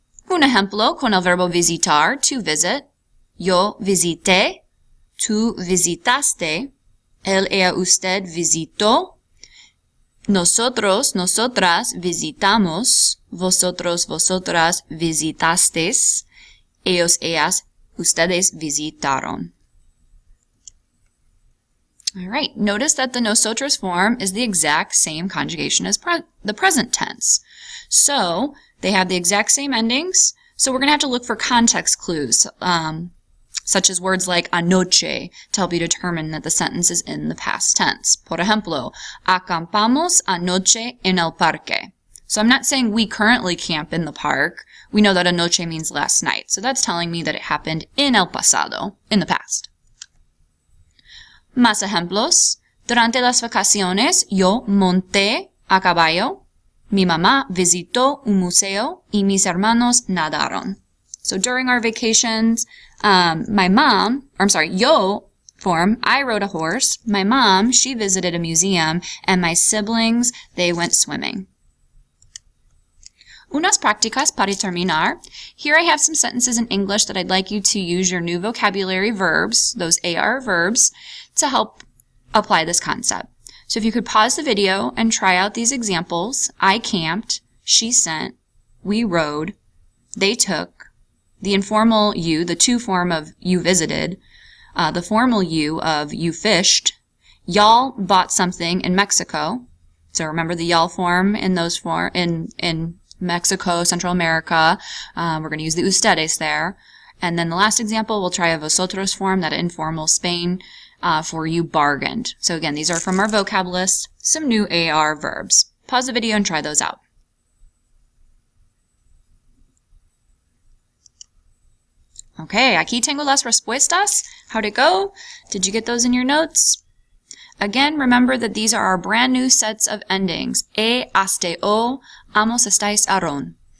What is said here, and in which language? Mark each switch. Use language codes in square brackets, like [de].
[es] Un ejemplo con el verbo visitar, [en] to visit. [es] Yo visité, tú visitaste, él, ella, usted visitó. Nosotros, nosotras visitamos, vosotros, vosotras visitasteis, ellos, ellas, ustedes visitaron. [en] All right, notice that the nosotros form is the exact same conjugation as the present tense. So they have the exact same endings, so we're going to have to look for context clues, such as words like anoche, to help you determine that the sentence is in the past tense. [es] Por ejemplo, acampamos anoche en el parque. [en] So I'm not saying we currently camp in the park. We know that anoche means last night, so that's telling me that it happened [es] en el pasado, [en] in the past. [es] Más ejemplos. Durante las vacaciones, yo monté a caballo. Mi mamá visitó un museo y mis hermanos nadaron. [en] So during our vacations, yo form, I rode a horse. My mom, she visited a museum, and my siblings, they went swimming. [es] Unas prácticas para terminar. [en] Here I have some sentences in English that I'd like you to use your new vocabulary verbs, those AR verbs, to help apply this concept. So if you could pause the video and try out these examples. I camped, she sent, we rode, they took, the informal you, the to form of you visited, the formal you of you fished, y'all bought something in Mexico. So remember the y'all form in those in Mexico, Central America. We're going to use the ustedes there. And then the last example, we'll try a vosotros form, that informal Spain, for you bargained. So again, these are from our vocab list, some new AR verbs. Pause the video and try those out. [es] Okay, aquí tengo las respuestas. [en] How'd it go? Did you get those in your notes? Again, remember that these are our brand new sets of endings. Haste, o, amos, estáis, harán.